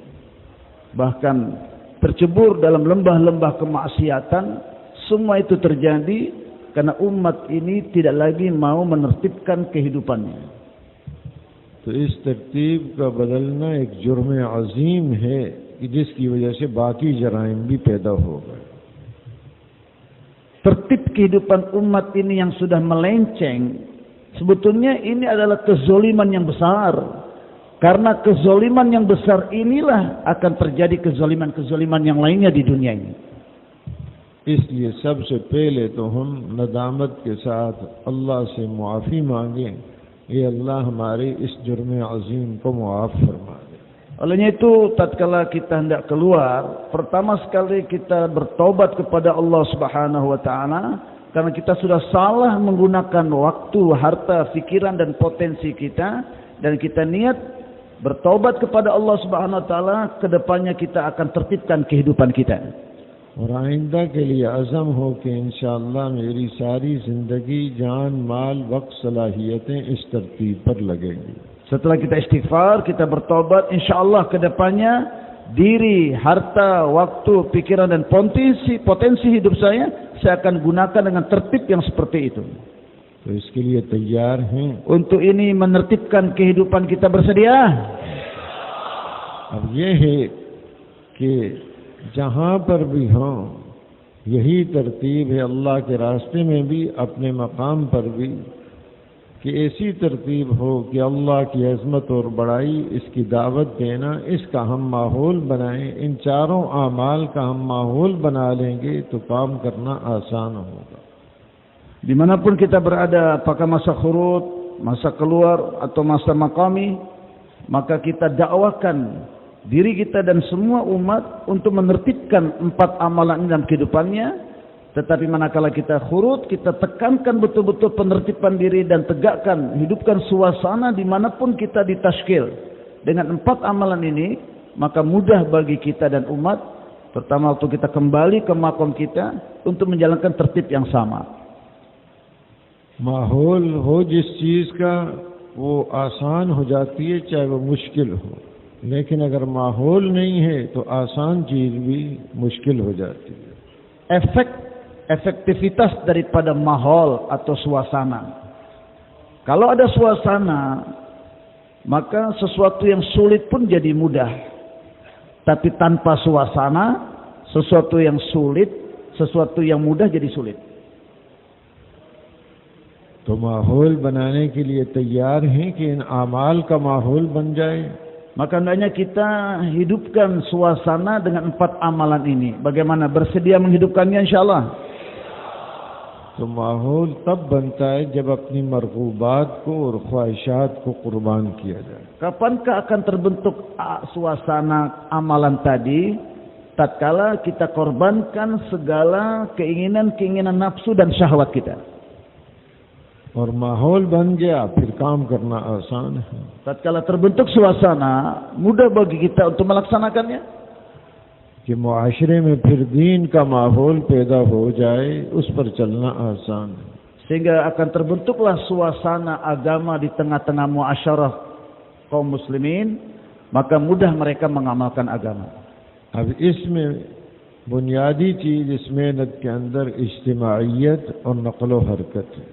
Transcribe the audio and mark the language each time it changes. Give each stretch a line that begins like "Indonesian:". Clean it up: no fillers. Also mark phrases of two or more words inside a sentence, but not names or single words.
Indonesian: Bahkan tercebur dalam lembah-lembah kemaksiatan. Semua itu terjadi karena umat ini tidak lagi mau menertibkan kehidupannya.
Urdu: تو اس ترتیب کا بدلنا ایک جرم عظیم ہے کہ جس کی وجہ سے باقی جرائم بھی پیدا ہو گئے.
Indonesian: Tertib kehidupan umat ini yang sudah melenceng, sebetulnya ini adalah kezoliman yang besar. Karena kezoliman yang besar inilah akan terjadi kezoliman-kezoliman yang lainnya di dunia ini.
Urdu: اس لیے سب سے پہلے تو ہم ندامت کے ساتھ اللہ سے معافی مانگیں، یہ اللہ ہمارے اس جرم عظیم کو معاف فرما دے.
Indonesian: Olehnya itu tatkala kita hendak keluar, pertama sekali kita bertobat kepada Allah
Arabic: سبحانه وتعالى
Indonesian: karena kita sudah salah menggunakan waktu, harta, pikiran dan potensi kita, dan kita niat bertobat kepada Allah
Arabic: سبحانه وتعالى,
Indonesian: kedepannya kita akan tertibkan kehidupan kita.
Urdu: اور آئندہ کے لیے عزم ہو کہ انشاءاللہ میری ساری زندگی، جان، مال، وقت، صلاحیتیں اس ترتیب پر لگیں گی.
Indonesian: Setelah kita istighfar, kita bertobat, insyaallah kedepannya diri, harta, waktu, pikiran dan potensi hidup saya akan gunakan dengan tertib yang seperti itu.
Urdu: تو اس کے لیے تیار ہیں?
Indonesian: Untuk ini menertibkan kehidupan kita, bersedia?
Urdu: اب یہ ہے کہ جہاں پر بھی ہوں یہی ترتیب ہے، اللہ کے راستے میں بھی، اپنے مقام پر بھی، کہ ایسی ترتیب ہو کہ اللہ کی عظمت اور بڑائی، اس کی دعوت دینا، اس کا ہم ماحول بنائیں. ان چاروں اعمال کا ہم ماحول بنا لیں گے تو کام کرنا آسان ہوگا.
Indonesian: Dimanapun kita berada, apakah masa khurut, masa keluar, atau masa maqami, maka kita dakwakan diri kita dan semua umat untuk menertibkan 4 amalan ini dalam kehidupannya. Tetapi manakala kita khurut, kita tekankan betul-betul penertiban diri dan tegakkan, hidupkan suasana dimanapun kita ditashkil dengan 4 amalan ini, maka mudah bagi kita dan umat, pertama waktu kita kembali ke makom kita, untuk menjalankan tertib yang sama.
Urdu: ماحول ہو جس چیز کا وہ آسان ہو جاتی ہے، چاہے وہ مشکل ہو، لیکن اگر ماحول نہیں ہے تو آسان چیز بھی مشکل ہو جاتی ہے.
Indonesian: Efektivitas daripada mahol atau suasana. Kalau ada suasana, maka sesuatu yang sulit pun jadi mudah. Tapi tanpa suasana, sesuatu yang sulit, sesuatu yang mudah jadi sulit.
Urdu: تو ماحول بنانے کے لیے تیار ہیں کہ ان اعمال کا ماحول بن جائے.
Indonesian: Maka hendaknya kita hidupkan suasana dengan 4 amalan ini. Bagaimana, bersedia menghidupkannya insyaallah?
Urdu: تو ماحول تب بنتا ہے جب اپنی مرغوبات کو اور خواہشات کو قربان کیا جائے.
Indonesian: Kapankah akan terbentuk suasana amalan tadi? Tatkala kita korbankan segala keinginan-keinginan nafsu dan syahwat kita.
Urdu: اور ماحول بن گیا پھر کام کرنا آسان ہے.
Indonesian: Tatkala terbentuk suasana, mudah bagi kita untuk melaksanakannya.
Urdu: کہ معاشرے میں پھر دین کا ماحول پیدا ہو جائے، اس پر چلنا آسان ہے.
Indonesian: Sehingga akan terbentuklah suasana agama di tengah-tengah muasyarah kaum muslimin, maka mudah mereka mengamalkan agama.
Urdu: اب اس میں بنیادی چیز اس محنت کے اندر اجتماعیت اور نقل حرکت ہے.